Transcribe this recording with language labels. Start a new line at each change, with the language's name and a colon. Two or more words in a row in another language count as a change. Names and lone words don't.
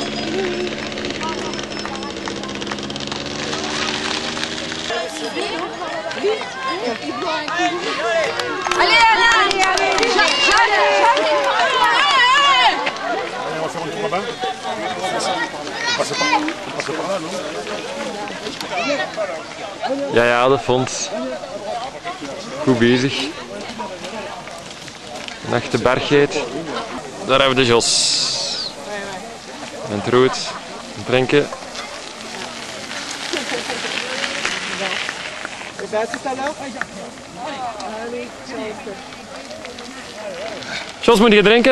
French: Allez, allez, allez! On va faire un tour là-bas. On passe par là, non?
Dutch: Ja, ja, de Fons. Goed bezig. Een echte berggeit. Daar hebben we de Jos. En het rood. Drinken. Jos, moet je drinken?